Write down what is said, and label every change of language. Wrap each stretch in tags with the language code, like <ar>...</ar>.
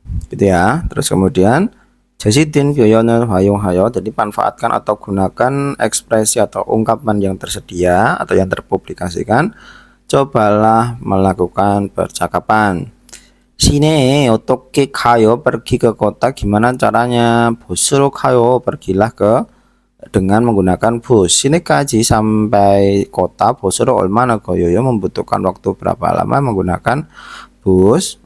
<id>Gitu ya. Terus kemudian</id> <ko>제시된 표현을 활용하여,</ko> <id>jadi manfaatkan atau gunakan ekspresi atau ungkapan yang tersedia atau yang terpublikasikan. cobalah melakukan percakapan.</id> <ko>시내에 어떻게 가요?</ko> <id>pergi ke kota gimana caranya?</id> <ko>bus로 가요.</ko> <id>pergilah dengan menggunakan bus.</id> <ko>시내까지</ko> <id>sampai kota</id> <ko>bus로 얼마나 걸려요?</ko> <id>membutuhkan waktu berapa lama menggunakan bus?</id>